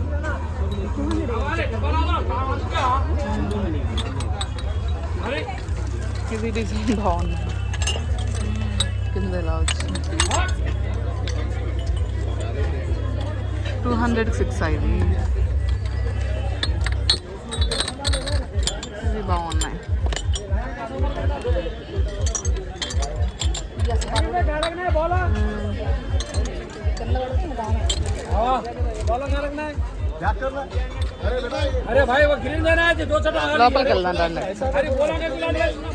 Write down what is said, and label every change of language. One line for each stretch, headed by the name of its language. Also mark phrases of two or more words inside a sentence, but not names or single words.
Telugu: ఇది డిజైన్ బాగుంది, కింద ఎలా వచ్చింది. 200కి 6 ఇది. ఇవి బాగున్నాయి.
Hindi: अरे भाई वो ग्रीन देना है, 2 छटा
Telugu: లోపలికి వెళ్దాం రండి.
Hindi: अरे बोला के बुलाने